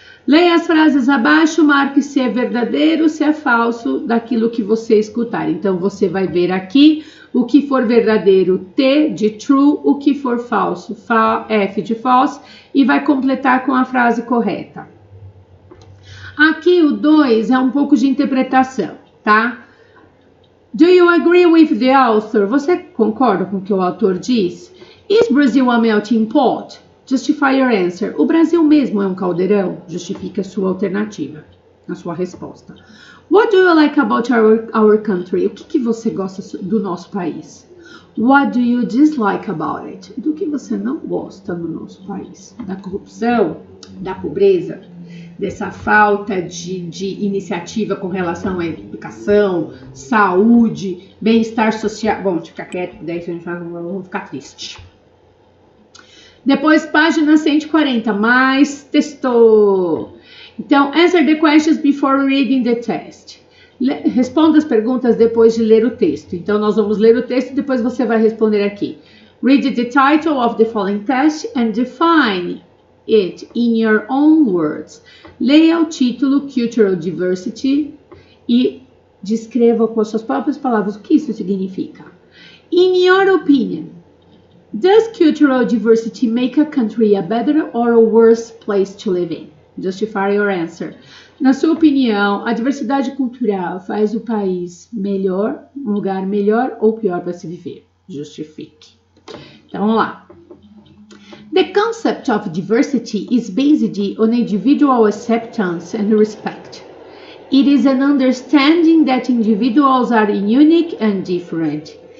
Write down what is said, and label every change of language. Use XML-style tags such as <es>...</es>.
<pt>Leia as frases abaixo, marque se é verdadeiro, se é falso daquilo que você escutar. Então você vai ver aqui o que for verdadeiro, T de true, o que for falso, F de false, e vai completar com a frase correta. Aqui o 2 é um pouco de interpretação, tá?</pt> <en>Do you agree with the author?</en> <pt>Você concorda com o que o autor diz?</pt> <en>Is Brazil a melting pot? Justify your answer.</en> <pt>O Brasil mesmo é um caldeirão? Justifique a sua alternativa, a sua resposta.</pt> <en>What do you like about our country?</en> <pt>O que você gosta do nosso país?</pt> <en>What do you dislike about it?</en> <pt>Do que você não gosta no nosso país? Da corrupção, da pobreza, dessa falta de iniciativa com relação à educação, saúde, bem-estar social. Bom, fica quieto, daí a gente vai ficar triste. Depois, página 140, mais texto. Então,</pt> <en>answer the questions before reading the test.</en> <pt>Responda as perguntas depois de ler o texto. Então, nós vamos ler o texto e depois você vai responder aqui.</pt> <en>Read the title of the following test and define it in your own words.</en> <pt>Leia o título Cultural Diversity e descreva com as suas próprias palavras o que isso significa.</pt> <en>In your opinion, does cultural diversity make a country a better or a worse place to live in? Justify your answer.</en> <pt>Na sua opinião, a diversidade cultural faz o país melhor, um lugar melhor ou pior para se viver? Justifique. Então, vamos lá.</pt> <en>The concept of diversity is based on individual acceptance and respect. It is an understanding that individuals are unique and different.</en>